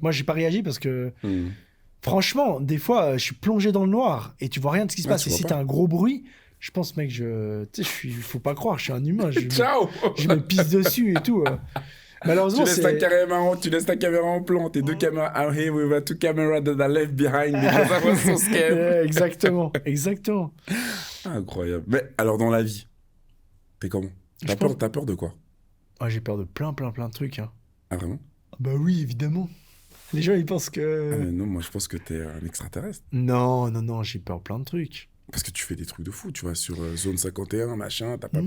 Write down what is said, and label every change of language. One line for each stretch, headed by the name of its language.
French: Moi, j'ai pas réagi parce que... Franchement, des fois, je suis plongé dans le noir et tu vois rien de ce qui se passe. Et si t'as un gros bruit, je pense, mec, faut pas croire, je suis un humain.
Italian: Ciao.
French: Je me pisse dessus et tout. Malheureusement, tu laisses ta caméra en plan, tes deux caméras.
English: I'm here with the two cameras that I left behind because I was so scared. Yeah,
French: exactement. Incroyable. Mais alors, dans la vie, t'es comment? T'as peur de quoi? J'ai peur de plein de trucs. Hein. Ah, vraiment? Bah oui, évidemment. Les gens, ils pensent que... Ah, mais non, moi, je pense que t'es un extraterrestre. Non, j'ai peur de plein de trucs. Parce que tu fais des trucs de fou, tu vois, sur Zone 51, machin, t'as pas peur de